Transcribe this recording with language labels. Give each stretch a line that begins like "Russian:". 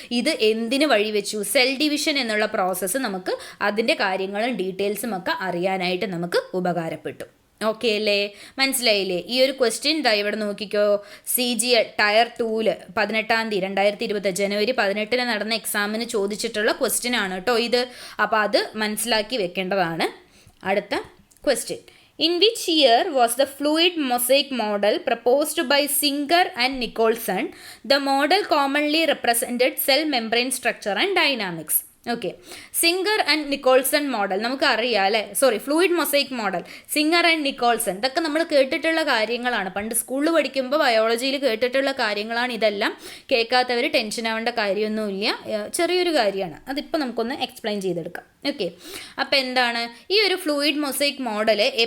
Malayalam: ഇത് എന്തിന് വഴി വെച്ചു? സെൽ ഡിവിഷൻ എന്നുള്ള പ്രോസസ്സ് നമുക്ക് അതിൻ്റെ കാര്യങ്ങളും ഡീറ്റെയിൽസും ഒക്കെ അറിയാനായിട്ട് നമുക്ക് ഉപകാരപ്പെട്ടു. ഓക്കെ അല്ലേ? മനസ്സിലായില്ലേ? ഈ ഒരു ക്വസ്റ്റ്യൻ ദാ ഇവിടെ നോക്കിക്കോ. CGL ടയർ 2 2020 ജനുവരി 18 നടന്ന എക്സാമിന് ചോദിച്ചിട്ടുള്ള ക്വസ്റ്റ്യൻ ആണ് കേട്ടോ ഇത്. അപ്പോൾ അത് മനസ്സിലാക്കി വെക്കേണ്ടതാണ്. അടുത്ത question,
English: in which year was the fluid mosaic model proposed by Singer and Nicholson? The model commonly represented cell membrane structure and dynamics.
Malayalam: Okay, singer and Nicholson model നമുക്കറിയാം അല്ലേ? Fluid mosaic model, singer and Nicholson, ഇതൊക്കെ നമ്മൾ കേട്ടിട്ടുള്ള കാര്യങ്ങളാണ്. പണ്ട് സ്കൂളിൽ പഠിക്കുമ്പോൾ ബയോളജിയിൽ കേട്ടിട്ടുള്ള കാര്യങ്ങളാണ് ഇതെല്ലാം. കേൾക്കാത്തവർ ടെൻഷൻ ആവേണ്ട കാര്യമൊന്നുമില്ല, ചെറിയൊരു കാര്യമാണ്. അതിപ്പോൾ നമുക്കൊന്ന് എക്സ്പ്ലെയിൻ ചെയ്തെടുക്കാം. ഓക്കെ, അപ്പോൾ എന്താണ് ഈ ഒരു ഫ്ലൂയിഡ് മൊസൈക്ക് മോഡൽ?